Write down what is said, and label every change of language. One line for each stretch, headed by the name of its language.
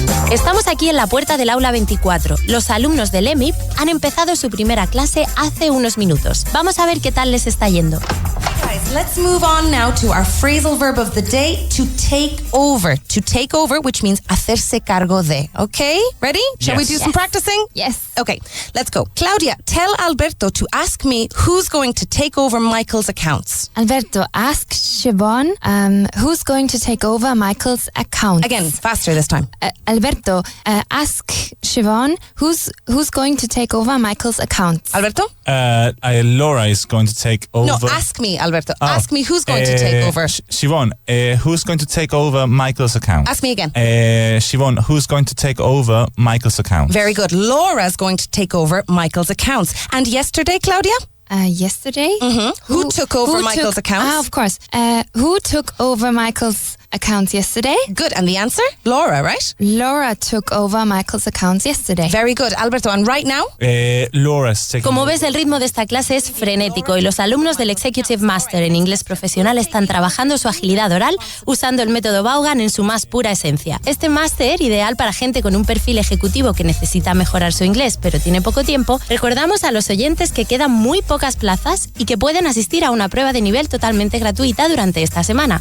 Spanish: Estamos aquí en la puerta del aula 24. Los alumnos del EMIP han empezado su primera clase hace unos minutos. Vamos a ver qué tal les está yendo.
English: Guys, let's move on now to our phrasal verb of the day, to take over. To take over, which means
Spanish: hacerse cargo de.
English: Okay? Ready? Shall we do some practicing? Yes. Okay, let's go. Claudia, tell Alberto to ask me who's going to take over Michael's accounts. Alberto, ask Siobhan who's going to take over Michael's account. Again, faster this time. Alberto, ask Siobhan who's going to take over Michael's account. Alberto? Laura is going to take over. No, ask me, Alberto. Ask me who's going to take over. Siobhan, who's going to take over Michael's account? Ask me again. Siobhan, who's going to take over Michael's account? Very good. Laura's going to take over Michael's accounts. And yesterday, Claudia? Yesterday? Mm-hmm. Who took over Michael's accounts? Of course. Who took over Michael's accounts yesterday? Good. And the answer? Laura, right? Laura took over Michael's accounts yesterday. Very good. Alberto, and right now? Laura's taking
Spanish: Como
English: over.
Spanish: ves, el ritmo de esta clase es frenético y los alumnos del Executive Master en Inglés Profesional están trabajando su agilidad oral usando el método Vaughan en su más pura esencia. Este máster, ideal para gente con un perfil ejecutivo que necesita mejorar su inglés pero tiene poco tiempo, recordamos a los oyentes que quedan muy pocas plazas y que pueden asistir a una prueba de nivel totalmente gratuita durante esta semana.